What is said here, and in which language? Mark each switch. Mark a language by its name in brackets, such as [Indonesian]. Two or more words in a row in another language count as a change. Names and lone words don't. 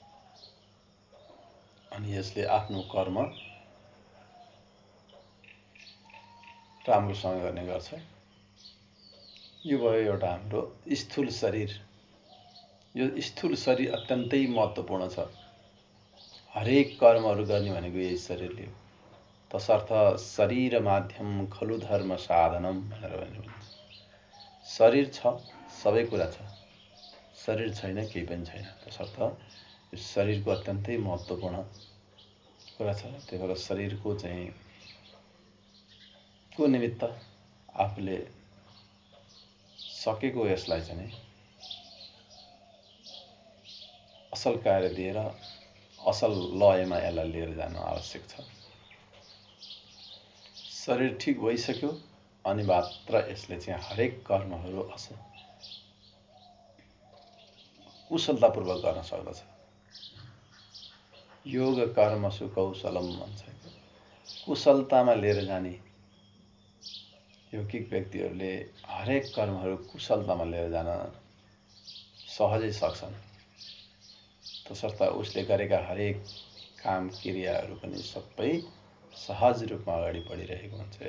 [Nepali] अनि यसले आफ्नो कर्म राम्रोसँग गर्ने गर्छ। यो भयो एउटा हाम्रो स्थूल शरीर। यो स्थूल शरीर अत्यन्तै महत्त्वपूर्ण छ। हरेक कर्महरू गर्ने भनेको यही शरीरले हो। तसर्थ [Sanskrit] शरीर माध्यम खलु धर्म साधनम [Nepali] भनेर भनिन्छ। शरीर छ, सबै कुरा छ। शरीर छैन, केही पनि छैन। तसर्थ यो शरीरको अत्यन्तै महत्त्वपूर्ण कुरा छ। त्यही भएर शरीरको चाहिँ को निमित्त आफूले सकेको यसलाई चाहिँ असल कार्य दिएर असल लयमा यसलाई लिएर जानु आवश्यक छ। शरीर ठिक भइसक्यो अनि मात्र यसले चाहिँ हरेक कर्महरू कुशलतापूर्वक गर्न सक्दछ। [Sanskrit] योग कर्मसु कौशलम भन्छ। [Nepali] कुशलतामा लिएर जाने योगिक व्यक्तिहरूले हरेक कर्महरू कुशलतामा लिएर जान सहजै सक्छन्। तसर्थ उसले गरेका हरेक काम क्रियाहरू पनि सबै सहज रूपमा अगाडि बढिरहेको हुन्छ।